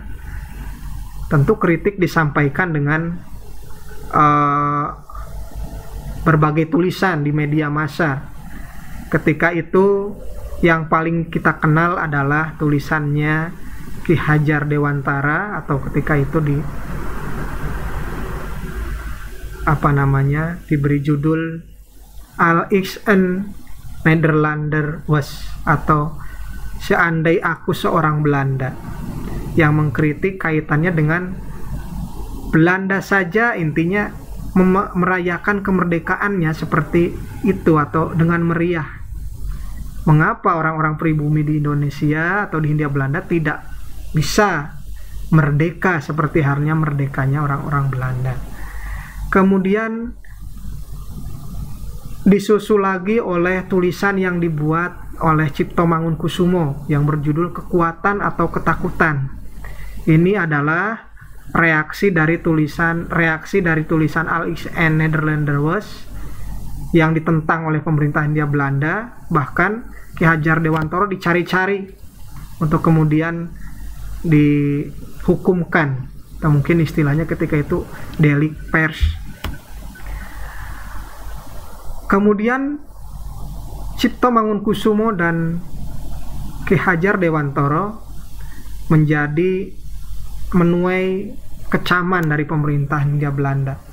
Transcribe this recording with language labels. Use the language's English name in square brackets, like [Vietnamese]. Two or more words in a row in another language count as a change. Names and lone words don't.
[Indonesian] Tentu kritik disampaikan dengan berbagai tulisan di media massa. Ketika itu yang paling kita kenal adalah tulisannya Ki Hajar Dewantara, atau ketika itu diberi judul Al ik een Nederlander was, atau Seandai Aku Seorang Belanda, yang mengkritik kaitannya dengan Belanda saja intinya merayakan kemerdekaannya seperti itu atau dengan meriah. Mengapa orang-orang pribumi di Indonesia atau di Hindia Belanda tidak bisa merdeka seperti halnya merdekanya orang-orang Belanda? Kemudian disusul lagi oleh tulisan yang dibuat oleh Cipto Mangunkusumo yang berjudul Kekuatan atau Ketakutan. Ini adalah reaksi dari tulisan Al ik een Nederlander was yang ditentang oleh pemerintah Hindia Belanda. Bahkan Ki Hajar Dewantara dicari-cari untuk kemudian dihukumkan atau mungkin istilahnya ketika itu delik pers. Kemudian Cipto Mangunkusumo dan Ki Hajar Dewantara menjadi menuai kecaman dari pemerintah Hindia Belanda.